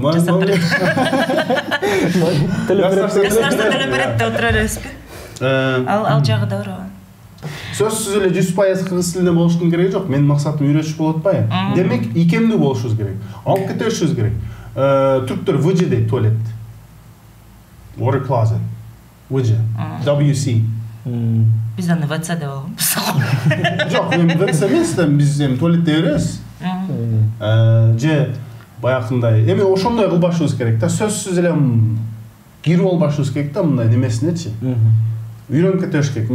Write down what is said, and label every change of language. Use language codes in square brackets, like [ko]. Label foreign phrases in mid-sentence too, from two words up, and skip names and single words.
[ky] жасап берет. Государство Теле төлөп берет деп отура бересизби? Ал жагы да бар. Сөзсүз эле 100% кыргыз тилинде болуштун кереги жок. Менин максатым үйрөтүш болуп атпайбы? Демек, икемдүү болушубуз керек. Алып кетишибиз керек. Түрктөр WC дейт, туалет. [en] Water closet. WC. WC. [ky] Биз аны ВЦ деп алганбыз. Жок, эми ВЦ эмес, биз эми туалетте беребиз. Же баягындай. Эми ошондой кылбашыбыз керек да. Сөзсүз эле кирип албашыбыз керек да, мындай немесинечи. Үйрөнүп кетиш керек.